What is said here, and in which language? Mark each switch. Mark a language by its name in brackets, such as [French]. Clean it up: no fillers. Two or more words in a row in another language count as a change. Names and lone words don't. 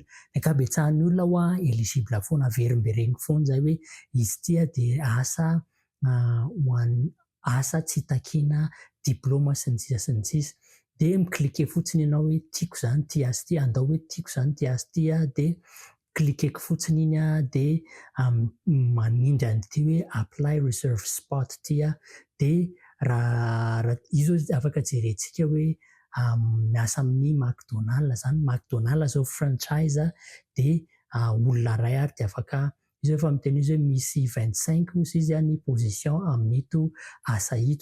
[Malagasy] Ny ankabetsahan'ny olona éligible foana, averimbereniko foana izay hoe izy ity dia asa ho an'ny asa tsy takiana diplôma sy ny sisa. Dia miklike fotsiny ianao hoe tiako zany ty asa ity, andao hoe tiako zany ty asa ity dia klikeko fotsiny iny dia manindry an'ity hoe [English] apply reserve spot [Malagasy] ity dia raha izy zao afaka jerentsika hoe miasa amin'ny McDonald's zany. McDonald's zao franchise dia olona iray ary dia afaka izy efa miteny izy hoe misy 25 hozy izy ny position amin'ito asa ito.